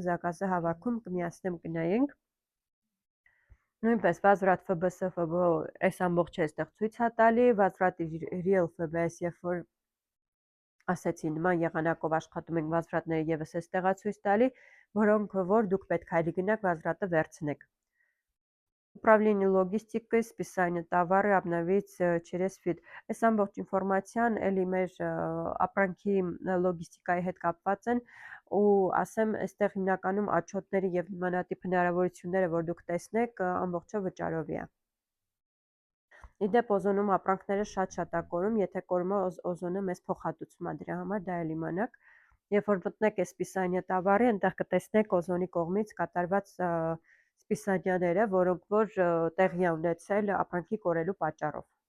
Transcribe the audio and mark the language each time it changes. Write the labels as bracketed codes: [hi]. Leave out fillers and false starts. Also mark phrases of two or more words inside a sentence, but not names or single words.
[hy] զակազը հավաքում, կմիացնեմ կնայենք։ Նույնպես վազվրատ ՖԲՍ, ՖԲՕ այս ամբողջը այստեղ ցույց է տալի, վազվրատի real ՖԲՍ, երբ որ ասեցի նման եղանակով աշխատում ենք վազվրատները եւս այստեղ է ցույց տալի, որոնք որ դուք պետք է գնաք վազվրատը վերցնեք։ [ru] Управление логистикой, списание товара обновить через feed։ [hy] Այս ամբողջ ինֆորմացիան էլի մեր ապրանքի լոգիստիկայի հետ կապված են ու ասեմ, այստեղ հիմնականում աչոտների եւ նմանատիպ հնարավորությունները, որ դուք տեսնեք, ամբողջը վճարովի է։ Իդեպ օզոնում ապրանքները շատ-շատ է կորում, եթե կորում է օզոնը մեզ փոխհատուցում է դրա համար, դա էլի իմանաք։ Երբ որ մտնեք այս [ru] списания товара, [hy] այնտեղ կտեսնեք օզոնի կողմից կատարված սպիսանյաները, որոնք որ տեղի է ունեցել ապրանքի կորելու պատճառով։